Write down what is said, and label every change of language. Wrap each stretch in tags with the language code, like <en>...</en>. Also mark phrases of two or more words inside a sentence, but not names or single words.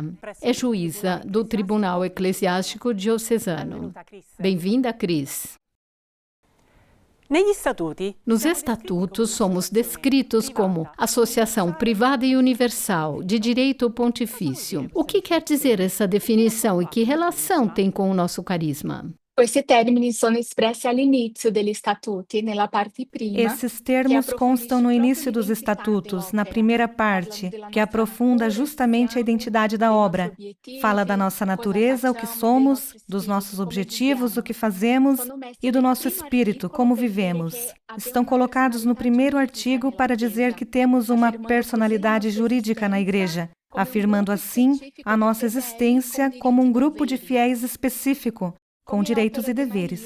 <pt>É juíza do Tribunal Eclesiástico Diocesano. Bem-vinda, Cris. Nos estatutos, somos descritos como associação privada e universal de direito pontifício. O que quer dizer essa definição e que relação tem com o nosso carisma?</pt> <it>Questi termini sono espressi all'inizio degli statuti, nella parte prima.</it> <pt>Esses termos constam no início dos estatutos, na primeira parte, que aprofunda justamente a identidade da obra. Fala da nossa natureza, o que somos, dos nossos objetivos, o que fazemos e do nosso espírito, como vivemos. Estão colocados no primeiro artigo para dizer que temos uma personalidade jurídica na Igreja, afirmando assim a nossa existência como um grupo de fiéis específico, com direitos e deveres.</pt>